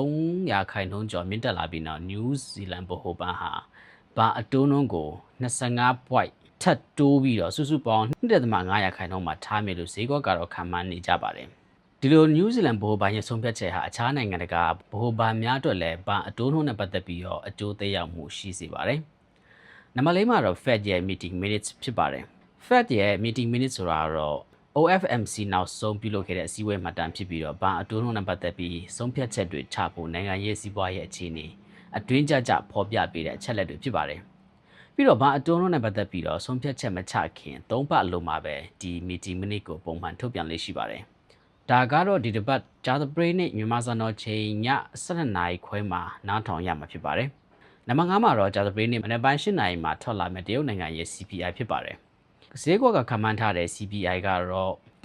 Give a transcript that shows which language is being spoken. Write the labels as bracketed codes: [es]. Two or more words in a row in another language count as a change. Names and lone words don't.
[my] 3% ကျော်မြင့်တက်လာပြီးနောက် New Zealand ဗဟိုဘဏ်ဟာဘဏ်အတိုးနှုန်းကို25 point ထပ်တိုးပြီးတော့စုစုပေါင်း2.5%မှာထားမယ်လို့ဈေးကွက်ကတော့ခန့်မှန်းနေကြပါတယ်။ဒီလို New Zealand ဗဟိုဘဏ်ရဲ့ဆုံးဖြတ်ချက်ဟာအခြားနိုင်ငံတကာ ဗဟိုဘဏ်များအတွက်လည်းဘဏ်အတိုးနှုန်းနဲ့ပတ်သက်ပြီးတော့အကျိုးသက်ရောက်မှုရှိစေပါတယ်။နံပါတ်4မှာတော့ Fed ရဲ့ [en] meeting minutes [my] ဖြစ်ပါတယ်။ Fed ရဲ့ [en] meeting minutes [my] ဆိုတာတော့ OFMC နောက်ဆုံးပြုလုပ်ခဲ့တဲ့အစည်းအဝေးမှတ်တမ်းဖြစ်ပြီးတော့ဘဏ်အတိုးနှုန်းနဲ့ပတ်သက်ပြီးဆုံးဖြတ်ချက်တွေချဖို့နိုင်ငံရေးစီးပွားရေးအခြေအနေအတွ င်းကြဖော်ပြပေးတဲ့အချက်လက်တွေဖြစ်ပါတယ်။ပြီးတော့ဘဏ်အတိုးနှုန်းနဲ့ပတ်သက်ပြီးတော့ဆုံးဖြတ်ချက်မချခင်3ပတ်အလိုမှာပဲဒီ [en] meeting minute [my] ကိုပုံမှန်ထုတ်ပြန်လေးရှိပါတယ်။ဒါကတော့ဒီတစ်ပတ်ကြာသပတေးနေ့မြန်မာစံတော်ချိန်ည12:00နာရီခွဲမှာနားထောင်ရမှာဖြစ်ပါတယ်။နံပါတ်5မှာတော့ကြာသပတေးနေ့မနက်ပိုင်း8:00နာရီမှာထွက်လာမယ့်တရုတ်နိုင်ငံရဲ့ CPI ဖြစ်ပါတယ်။ဈေးကွက်ကခန့်မှန်းထားတဲ့ CPI ကတော့